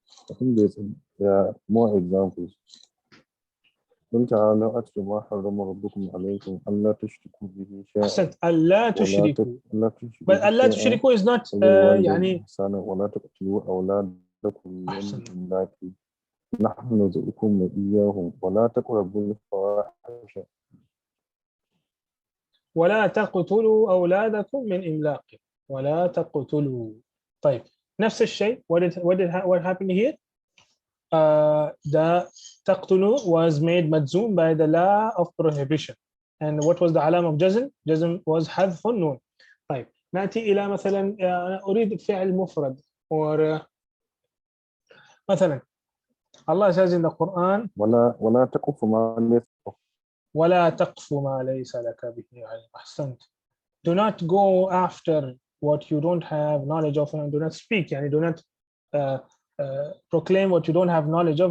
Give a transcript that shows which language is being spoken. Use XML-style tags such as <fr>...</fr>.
<en>I think there are more examples.</en> <ar>قل تعالوا أتل ما حرم ربكم عليكم ألا تشركوا به شيئا أحسنت. ألا تشركوا.</ar> <en>But</en> <ar>ألا تشركوا</ar> <en>is not</en> <ar>يعني. إحسانا ولا تقتلوا أولادكم من أحسنت. إملاق نحن نرزقكم وإياهم ولا تقربوا الفواحش ولا تقتلوا أولادكم من إملاق. ولا تقتلوا. طيب نفس الشيء.</ar> <en>What happened here? The تقتلوا was made مجزوم by the law of prohibition. And what was the علامة of جزم?</en> <ar>جزم</ar> <en>was</en> <ar>حذف النون. طيب نأتي إلى مثلا أريد فعل مفرد.</ar> <en>or</en> <ar>مثلا</ar> <en>Allah says in the Quran</en> <ar>ولا تقف ما ليس ولا تقف ما ليس لك به علم. أحسنت.</ar> <en>Do not go after what you don't have knowledge of, and do not speak,</en> <ar>يعني</ar> <en>do not proclaim what you don't have knowledge of.</en>